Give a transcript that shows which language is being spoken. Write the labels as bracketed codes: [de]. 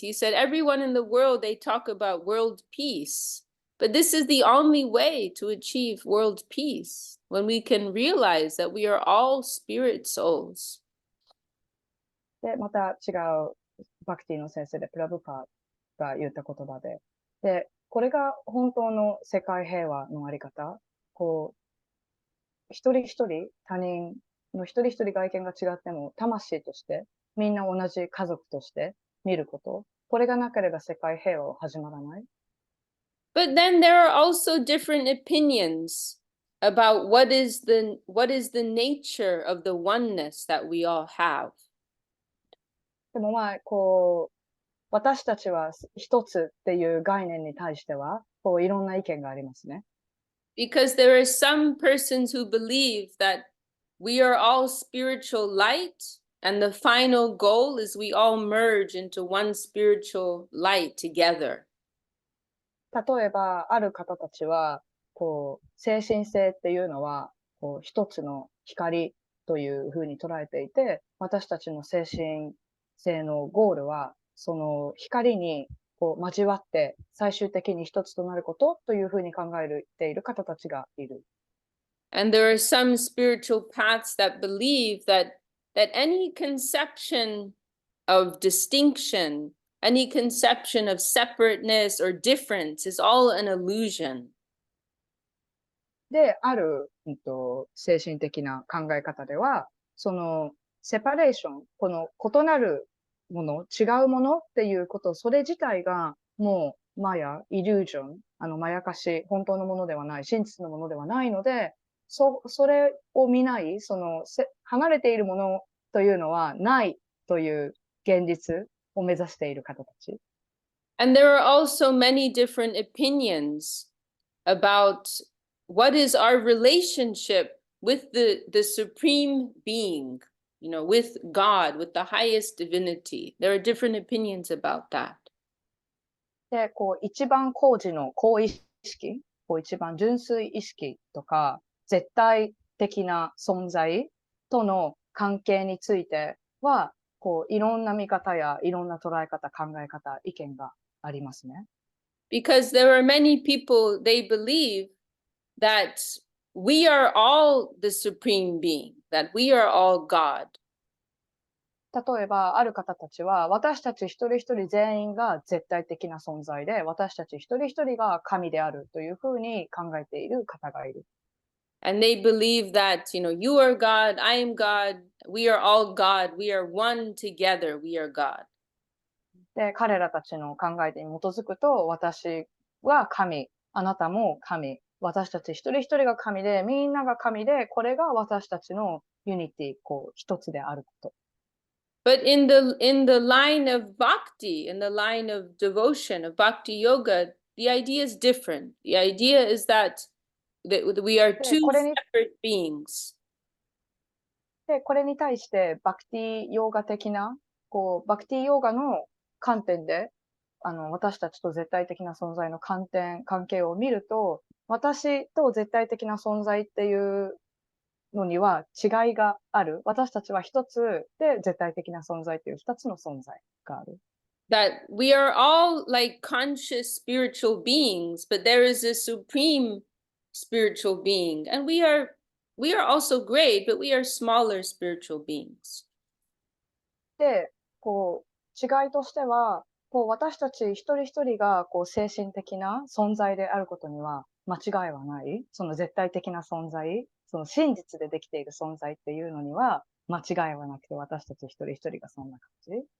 [en] He said, everyone in the world, they talk about world peace, but this is the only way to achieve world peace, when we can realize that we are all spirit souls. [ja] で、また違うバクティの先生でプラブパーが言った言葉で、で、これが本当の世界平和のあり方。一人一人、他人の一人一人外見が違っても、魂として、みんな同じ家族として見ること。これがなければ世界平和は始まらない。 [en] But then there are also different opinions about what is the nature of the oneness that we all have. [ja] でも私たちは一つっていう概念に対しては、いろんな意見がありますね。 [en] Because there are some persons who believe that we are all spiritual light, and the final goal is we all merge into one spiritual light together. [ja] 例えば、ある方たちは、精神性っていうのは、一つの光というふうに捉えていて、私たちの精神性のゴールは、その光に交わって最終的に一つとなることというふうに考えている方たちがいる。 [en] And there are some spiritual paths that believe that any conception of distinction, any conception of separateness or difference is all an illusion. [ja] で、ある、精神的な考え方では、セパレーション、この異なるもの、違うものっていうこと、それ自体がもうマヤ、イリュージョン、まやかし、本当のものではない、真実のものではないので、それを見ない、離れているものというのはないという現実を目指している方たち。 [en] And there are also many different opinions about what is our relationship with the supreme being, with God, with the highest divinity. There are different opinions about that. [ja] で、一番高次の高意識、一番純粋意識とか、絶対的な存在との関係については、いろんな見方やいろんな捉え方、考え方、意見がありますね。 [en] Because there are many people, they believe that we are all the supreme being, that we are all God. [ja] 例えば、ある方たちは、私たち一人一人全員が絶対的な存在で、私たち一人一人が神であるというふうに考えている方がいる。 [en] And they believe that, you are God, I am God, we are all God, we are one together, we are God. [ja] で、彼らたちの考えに基づくと、私は神、あなたも神、私たち一人一人が神で、みんなが神で、これが私たちのユニティ、一つであること。 [en] But in the line of bhakti, in the line of devotion, of bhakti yoga, the idea is different. The idea is that we are で、 two [ja] これに [en] separate beings. [ja] で、これに対して、バクティヨーガ的な、バクティヨーガの観点で、私たちと絶対的な存在の関係を見ると、私と絶対的な存在っていうのには違いがある。私たちは一つで絶対的な存在っていう二つの存在がある。 [en] That we are all like conscious spiritual beings, but there is a supreme spiritual being, and we are also great, but we are smaller spiritual beings. [ja] で、違いとしては、私たち一人一人が、精神的な存在であることには間違いはない。その絶対的な存在、その真実でできている存在っていうのには間違いはなくて、私たち一人一人がそんな感じ。